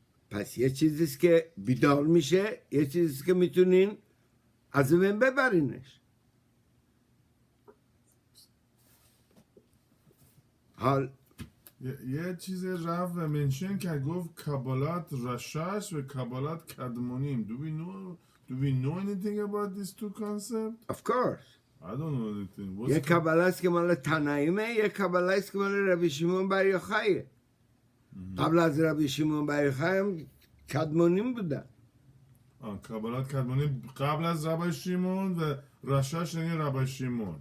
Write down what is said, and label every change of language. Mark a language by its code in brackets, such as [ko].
[fa] پس یه چیزیست که بیدار میشه، یه چیزیست که میتونین از من ببرینش. حال یه چیز رفت و منشن که گفت کابالات رشاش و کابالات کدمونیم. [en] Do we know anything about these two concepts? of course. I don't know anything. [fa] یه کاباله است که مال تنایمه، یه کاباله است که مال ربی شیمون بر یوخایه. قبل از ربی شیمون بر یوخای هم کدمونیم بودن. کابالات کدمونیم قبل از ربی شیمون و رشاش یعنی ربی شیمون.